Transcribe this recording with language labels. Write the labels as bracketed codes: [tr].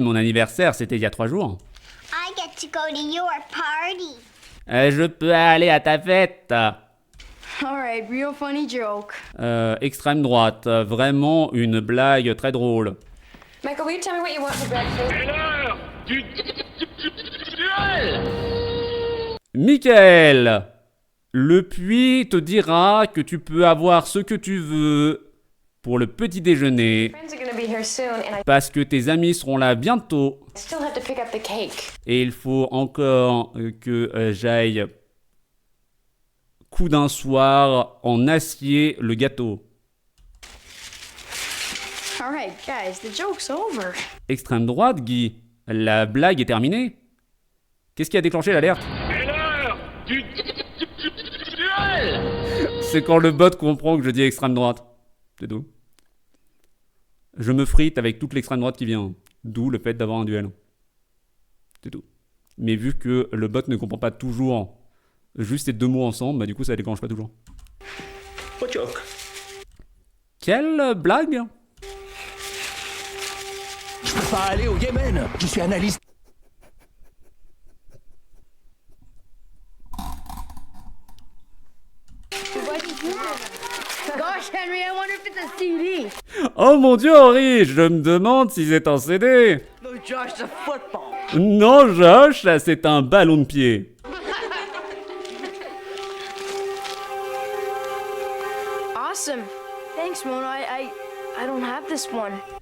[fr] Mon anniversaire, c'était il y a 3 jours. [en] I get to go to your party. [fr] Je peux aller à ta fête. [en] Alright, real funny joke. [fr] Extrême droite, vraiment une blague très drôle. [en] Michael, will you tell me what you want for breakfast? [fr] Michael, le puits te dira que tu peux avoir ce que tu veux pour le petit déjeuner, [en] Friends are gonna be here soon, and I [fr] parce que tes amis seront là bientôt, [en] still have to pick up the cake. [fr] et il faut encore que j'aille coup d'un soir en acier le gâteau. Alright, guys, the joke's over. Extrême droite, Guy, la blague est terminée. Qu'est-ce qui a déclenché l'alerte? C'est quand le bot comprend que je dis extrême droite. C'est tout. Je me frite avec toute l'extrême droite qui vient. D'où le fait d'avoir un duel. C'est tout. Mais vu que le bot ne comprend pas toujours juste ces deux mots ensemble, bah du coup ça déclenche pas toujours. [en] What joke? [fr] Quelle blague? Je peux pas aller au Yémen. Je suis analyste. [en] Gosh, Henry, I wonder if it's a CD. [fr] Oh mon dieu Henri, je me demande si c'est un CD. [en] No, Josh, it's a football. [fr] Non Josh, c'est un ballon de pied. [en] Awesome. Thanks, Mona. I don't have this one.